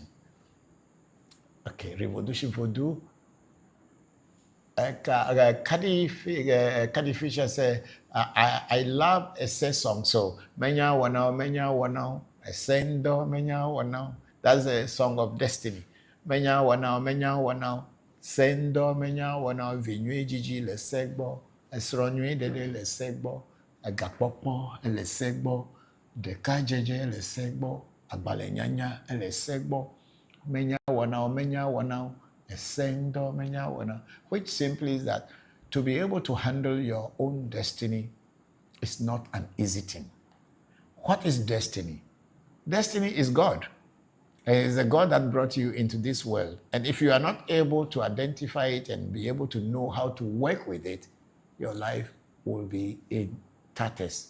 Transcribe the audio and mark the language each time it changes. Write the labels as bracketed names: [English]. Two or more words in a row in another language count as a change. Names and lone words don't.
[English] Okay, ReVodution Voodoo. Cuddy Fisher said, I love a say song. So, [Ewe] Menya Wanao, a sendo, Menya Wanao. [English] That's a song of destiny. [Ewe] Menya Wanao, sendo, Menya Wanao, Vinue Gigi, le segbo, a sronue de le segbo, a gapokmo, le segbo, de kajeje, le segbo, a balenyanya, le segbo, Menya Wanao. [English] Which simply is that to be able to handle your own destiny is not an easy thing. What is destiny? Destiny is God. It is the God that brought you into this world. And if you are not able to identify it and be able to know how to work with it, your life will be in tatters.